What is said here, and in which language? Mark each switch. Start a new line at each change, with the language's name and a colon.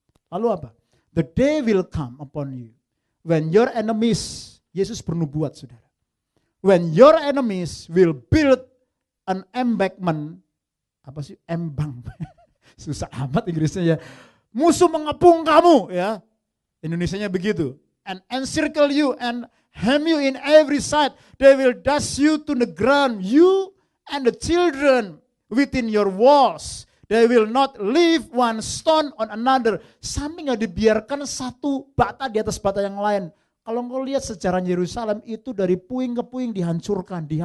Indonesian: Lalu apa?
English: The day will come upon you when your enemies,
Indonesian: Yesus bernubuat, saudara.
English: When your enemies will build an embankment,
Indonesian: apa sih embang? Susah amat Inggrisnya ya. Musuh mengepung kamu, ya. Indonesianya begitu.
English: And encircle you and hem you in every side. They will dash you to the ground, you and the children within your walls. They will not leave one stone on another.
Indonesian: Sampai gak dibiarkan satu bata di atas bata yang lain. Kalau engkau lihat sejarah Yerusalem itu dari puing ke puing dihancurkan.